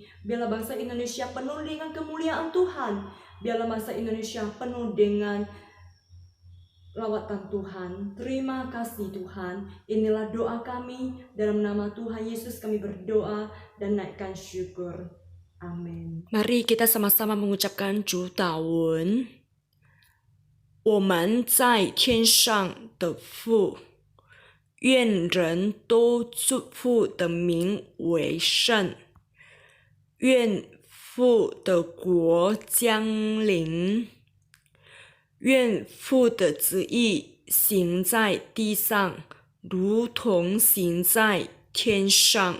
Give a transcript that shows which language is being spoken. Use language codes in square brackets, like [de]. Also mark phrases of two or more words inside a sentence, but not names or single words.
[id] Biarlah bangsa Indonesia penuh dengan kemuliaan Tuhan. Biarlah bangsa Indonesia penuh dengan lawatan Tuhan. Terima kasih Tuhan. Inilah doa kami. Dalam nama Tuhan Yesus kami berdoa dan naikkan syukur. Amin. Mari kita sama-sama mengucapkan 主祷文。 [zh] 我们在天上的父，愿人都祝父的名为圣，愿父的国降临，愿父的旨意行在地上，如同行在天上。